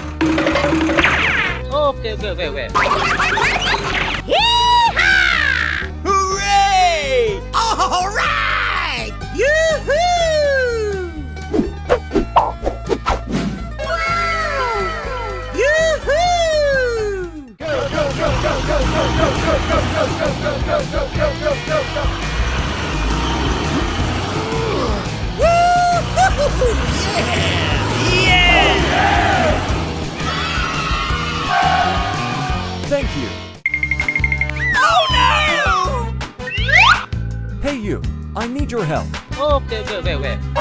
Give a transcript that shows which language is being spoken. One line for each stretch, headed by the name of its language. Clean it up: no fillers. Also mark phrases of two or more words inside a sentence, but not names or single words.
English: Okay, wait. Hooray! All right! Yoo-hoo! Yoo-hoo! Go, go, go, go, go, go, go, go, go, go, go, go, go, go, go, go, go. Woo-hoo! Yeah! Yeah! Thank you. Oh no! Hey you, I need your help. Okay, wait.